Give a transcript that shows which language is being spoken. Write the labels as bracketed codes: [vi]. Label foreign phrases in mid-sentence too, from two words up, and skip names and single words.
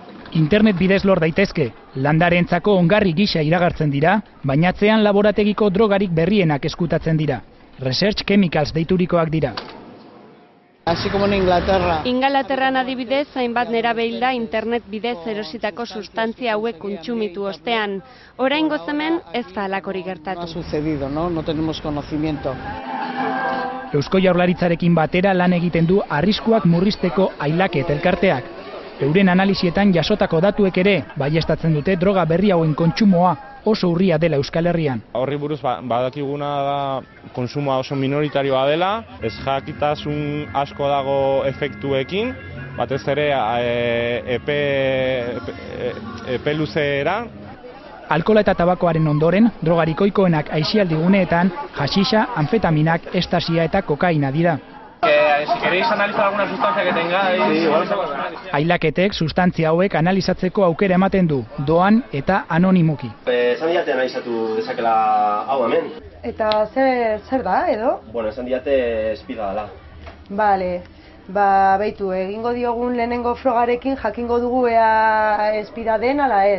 [eu] Internet bidez lor daitezke, landareentzako ongarri gisa iragartzen dira, baina atzean laborategiko drogarik berrienak eskutatzen dira. Research Chemicals deiturikoak dira. [es] Así como en Inglaterra. [eu] Ingalaterran adibidez, hainbat nerabe hilda internet bidez erositako sustantzia hauek kontsumitu ostean. Oraingoz hemen ez da halakorik gertatu. [es] Ha sucedido, no tenemos conocimiento. [eu] Eusko Jaurlaritzarekin batera lan egiten du arriskuak murrizteko Ailaket elkarteak. Euren analisietan jasotako datuek ere baieztatzen dute droga berri hauen kontsumoa oso urria dela Euskal Herrian. Horri buruz badakiguna da kontsumoa oso minoritarioa dela, ez jakitasun asko dago efektuekin, batez ere epe luzeera. Alkola eta tabakoaren ondoren, drogarik ohikoenak aisialdi guneetan, haxixa, anfetaminak, estasia eta kokaina dira. [es] Si queréis analizar alguna sustancia que tengáis... [eu] Ailaketek sustantzia hauek analizatzeko aukera ematen du, doan eta anonimuki. Esan diate analizatu dezakela hau hemen. Eta zer da, edo? Bueno, esan diate espida dela. Bale, beitu, egingo diogun lehenengo frogarekin jakingo dugu ea espida den ala ez.